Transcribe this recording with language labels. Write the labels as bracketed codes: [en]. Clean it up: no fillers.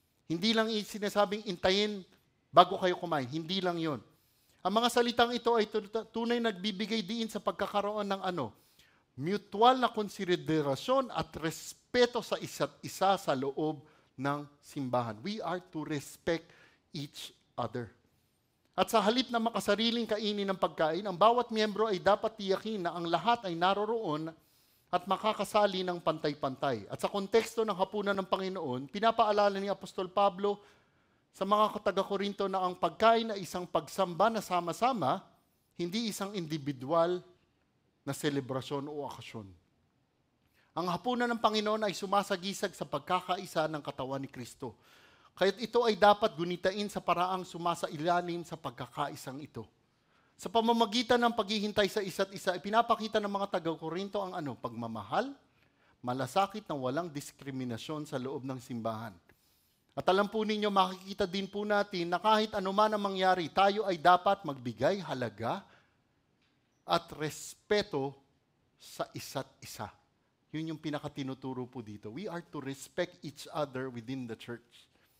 [tl] Hindi lang sinasabing intayin bago kayo kumain. Hindi lang yon. Ang mga salitang ito ay tunay nagbibigay diin sa pagkakaroon ng mutual na konsiderasyon at respeto sa isa't isa sa loob ng simbahan. [en] We are to respect each other. [tl] At sa halip na makasariling kainin ng pagkain, ang bawat miyembro ay dapat tiyakin na ang lahat ay naroroon at makakasali ng pantay-pantay. At sa konteksto ng hapunan ng Panginoon, pinapaalala ni Apostol Pablo sa mga taga-Korinto na ang pagkain ay isang pagsamba na sama-sama, hindi isang individual na selebrasyon o okasyon. Ang hapunan ng Panginoon ay sumasagisag sa pagkakaisa ng katawan ni Kristo. Kaya't ito ay dapat gunitain sa paraang sumasailalim sa pagkakaisang ito. Sa pamamagitan ng paghihintay sa isa't isa, ipinapakita ng mga taga-Korinto ang pagmamahal, malasakit na walang diskriminasyon sa loob ng simbahan. At alam po ninyo, makikita din po natin na kahit anuman ang mangyari, tayo ay dapat magbigay halaga at respeto sa isa't isa. Yun yung pinakatinuturo po dito. [en] We are to respect each other within the church.